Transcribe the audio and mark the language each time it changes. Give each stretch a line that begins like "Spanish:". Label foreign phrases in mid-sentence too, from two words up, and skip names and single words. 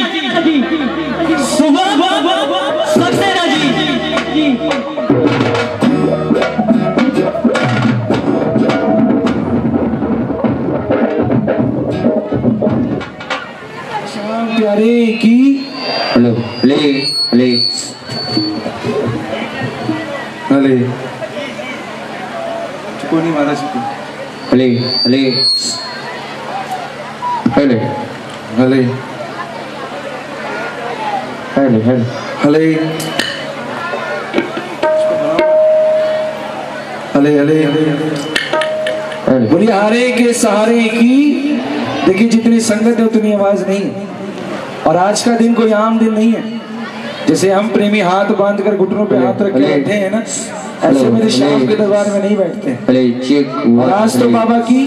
Hindi: सक्सेना जी। प्यारे की हेलो ले ले हले चिको नहीं मारा चिको हले हले हले हले हले हले हले हले हले हले बोली हारे के सहारे की। देखिए जितनी संगत है उतनी आवाज नहीं है और आज का दिन कोई आम दिन नहीं है। जैसे हम प्रेमी हाथ बांधकर घुटनों पे हाथ रख के बैठे हैं ना, ऐसे मेरे शाम के दरबार में नहीं बैठते। हले चेक और आज तो बाबा की